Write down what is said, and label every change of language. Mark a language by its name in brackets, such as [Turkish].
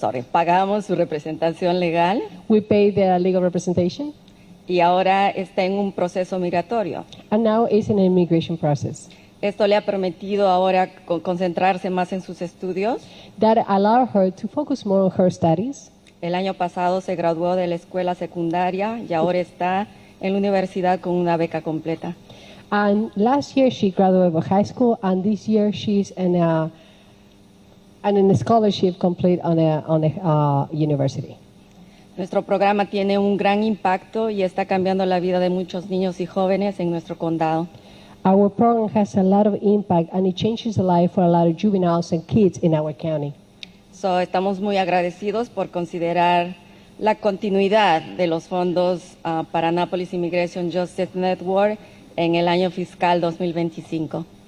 [Spanish] Pagamos su representación legal. [English] We pay the legal representation. [Spanish] Y ahora está en un proceso migratorio. [English] And now it's in an immigration process. [Spanish] Esto le ha permitido ahora concentrarse más en sus estudios. [English] That allowed her to focus more on her studies. [Spanish] El año pasado se graduó de la escuela secundaria y ahora está en la universidad con una beca completa. [English] And last year she graduated from high school, and this year she's in a scholarship complete on a university. [Spanish] Nuestro programa tiene un gran impacto y está cambiando la vida de muchos niños y jóvenes en nuestro condado. [English] Our program has a lot of impact, and it changes the life for a lot of juveniles and kids in our county. [Spanish] Estamos muy agradecidos por considerar la continuidad de los fondos para Annapolis Immigration Justice Network en el año fiscal 2025.